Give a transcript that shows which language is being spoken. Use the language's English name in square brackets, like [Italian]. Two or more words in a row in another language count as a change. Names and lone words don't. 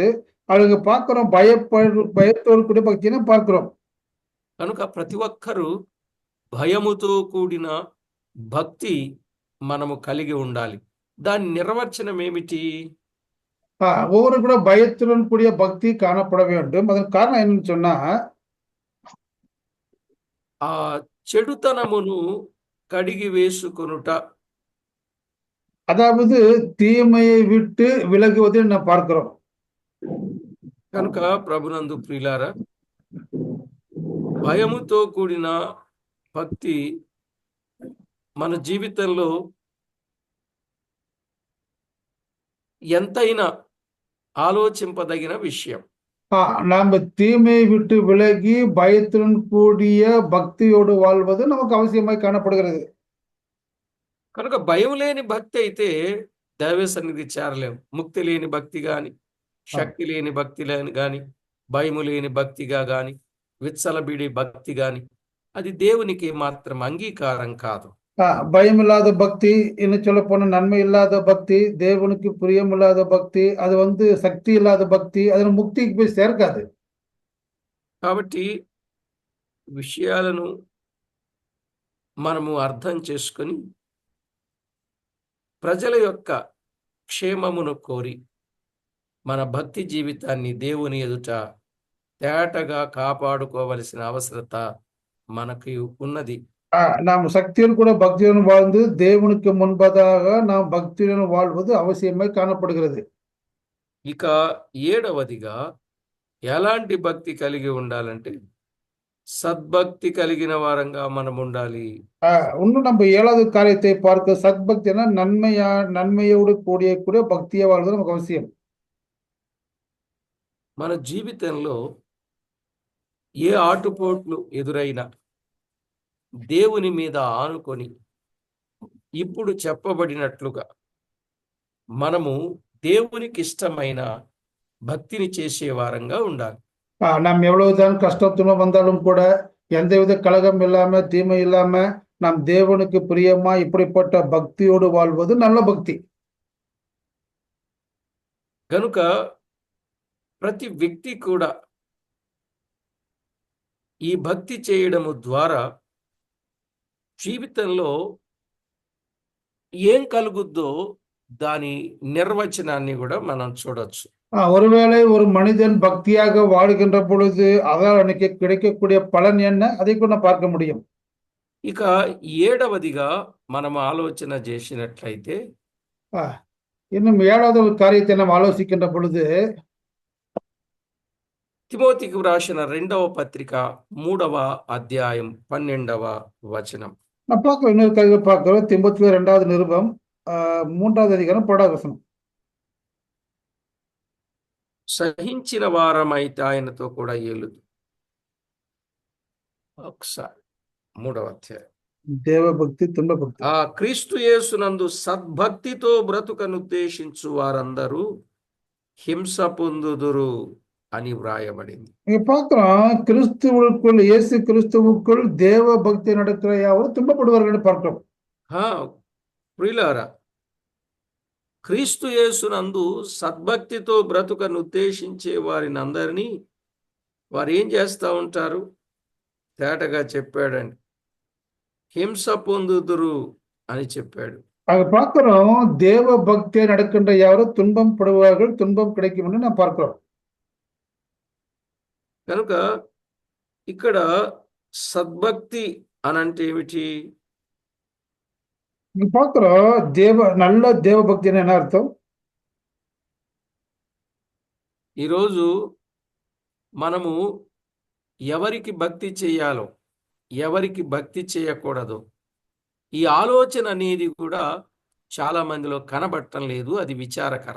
[Tamil] அவங்க பார்க்கிறோம் பயத்தோடு கூடிய భక్తిని பார்க்கிறோம். [Telugu] కనుక ప్రతి ఒక్కరూ భయముతో కూడిన భక్తి మనము కలిగి ఉండాలి. దాని నిర్వచనం ఏమిటి? [Tamil] ஒவ்வொரு கூட பயத்துடன் கூடிய பக்தி காணப்பட வேண்டும். அதன் காரணம் என்னன்னு சொன்னா [Telugu] ఆ చెడుతనమును కడిగి వేసుకొనుట, [Tamil] அதாவது தீமையை விட்டு விலகுவதை நாம் பார்க்கிறோம். [Telugu] కనుక ప్రభునందు ప్రియులారా, భయముతో కూడిన భక్తి మన జీవితంలో ఎంతైనా ఆలోచింపదగిన విషయం. [Tamil] நாம் தீமையை விட்டு விலகி பயத்துடன் கூடிய பக்தியோடு வாழ்வது நமக்கு அவசியமாய் காணப்படுகிறது. [Telugu] కనుక భయం లేని భక్తి అయితే దైవ సన్నిధి చేరలేము. ముక్తి లేని భక్తి గాని, శక్తి లేని భక్తి గాని, భయము లేని భక్తిగా గాని, విచ్చలబిడి భక్తి గాని, అది దేవునికి మాత్రం అంగీకారం కాదు. [Tamil] பயம் இல்லாத பக்தி, இன்னும் சொல்ல போன நன்மை இல்லாத பக்தி, தேவனுக்கு பிரியம் இல்லாத பக்தி, அது சக்தி இல்லாத பக்தி, அது முக்திக்கு போய் சேர்க்காது. [Telugu] కాబట్టి విషయాలను మనము అర్థం చేసుకొని ప్రజల యొక్క క్షేమమును కోరి మన భక్తి జీవితాన్ని దేవుని ఎదుట తేటగా కాపాడుకోవలసిన అవసరత మనకు ఉన్నది. [Tamil] நாம் சக்தியுடன் கூட பக்தியுடன் வாழ்ந்து தேவனுக்கு முன்பதாக நாம் பக்தியுடன் வாழ்வது அவசியமாய் காணப்படுகிறது. [Telugu] ఇక ఏడవదిగా ఎలాంటి భక్తి కలిగి ఉండాలంటే సద్భక్తి కలిగిన వారంగా మనం ఉండాలి. [Tamil] இன்னும் நம்ம 7வது காரியத்தை பார்க்க சத்பக்தினா நன்மையோடு கூடிய பக்தியா வாழ்வது நமக்கு அவசியம். [Telugu] మన జీవితంలో ఏ ఆటుపోట్లు ఎదురైనా దేవుని మీద ఆనుకొని ఇప్పుడు చెప్పబడినట్లుగా మనము దేవునికి ఇష్టమైన భక్తిని చేసే వారంగా ఉండాలి. [Tamil] நாம் எவ்வளவுதான் கஷ்டம் துன்பம் வந்தாலும் கூட எந்தவித கலகம் இல்லாம தீமை இல்லாம நாம் தேவனுக்கு பிரியமா இப்படிப்பட்ட பக்தியோடு வாழ்வது நல்ல பக்தி. [Telugu] కనుక ప్రతి వ్యక్తి కూడా ఈ భక్తి చేయడము ద్వారా జీవితంలో ఏం కలుగుద్దో దాని నిర్వచనాన్ని కూడా మనం చూడొచ్చు. [Tamil] ஒருவேளை ஒரு மனிதன் பக்தியாக வாழுகின்ற பொழுது அதால் அன்னைக்கு கிடைக்கக்கூடிய பலன் என்ன அதை கூட பார்க்க முடியும். [Telugu] ఇక ఏడవదిగా మనం ఆలోచన చేసినట్లయితే [Tamil] இன்னும் 7வது ஒரு காரியத்தை நாம் ஆலோசிக்கின்ற பொழுது [Telugu] తిమోతికి వ్రాసిన 2వ పత్రిక 3వ అధ్యాయం 12వ వచనం. [Tamil] நான் பார்க்கிறோம், இன்னொரு காரியத்தை பார்க்கிறோம். தீமோத்தேயு 2வது நிருபம் 3வது அதிகாரம் 12வது வசனம். [Telugu] సహించిన వారమైతే ఆయనతో కూడా ఏలుదు. ఒకసారి 3వ అధ్యాయం. దేవభక్తి తుండభక్తి. క్రీస్తు యేసునందు సద్భక్తితో బ్రతుకనుద్దేశించు వారందరూ హింస పొందుదురు అని వ్రాయబడింది. [Tamil] இங்க பார்க்கிறோம், கிறிஸ்துவுக்குள் இயேசு கிறிஸ்துவுக்குள் தேவ பக்தி நடக்கிற யாவரும் துன்பப்படுவார்கள் பார்க்கிறோம். [Telugu] ప్రియులారా, క్రీస్తు యేసునందు సద్భక్తితో బ్రతుకను ఉద్దేశించే వారిని అందరినీ వారు ఏం చేస్తూ ఉంటారు? తేటగా చెప్పాడండి, హింస పొందుదురు అని చెప్పాడు. [Tamil] அங்க பார்க்கிறோம், தேவ பக்தியை நடக்கின்ற யாவரும் துன்பம் படுவார்கள், துன்பம் கிடைக்கும் என்று நாம் பார்க்கிறோம். [Telugu] కనుక ఇక్కడ సద్భక్తి అనంటే ఏమిటి? [Tamil] இங்க பார்க்கிறோம், நல்ல தேவ பக்தி என்ன அர்த்தம்? [Telugu] ఈరోజు మనము ఎవరికి భక్తి చేయాలో, ఎవరికి భక్తి చేయకూడదు, ఈ ఆలోచన అనేది కూడా చాలా మందిలో కనబడటం లేదు. అది విచారకరం.